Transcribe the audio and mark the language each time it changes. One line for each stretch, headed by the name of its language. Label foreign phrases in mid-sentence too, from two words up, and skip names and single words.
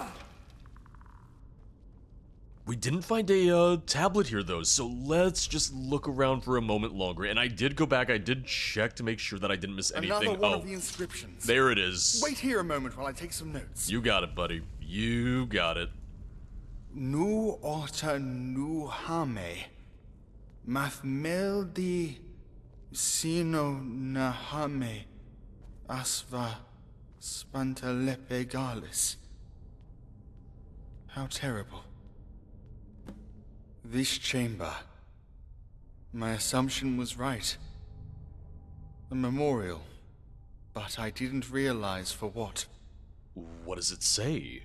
English: We didn't find a tablet here though, so let's just look around for a moment longer. And I did go back, I did check to make sure that I didn't miss anything. Another one Oh, of the inscriptions. there it is. Wait here a moment while I take some notes. You got it, buddy. You got it. Nu ota nu hame. Mathmeldi sino nahame. Asva spantalepegalis. How terrible. This chamber. My assumption was right. A memorial. But I didn't realize for what. What does it say?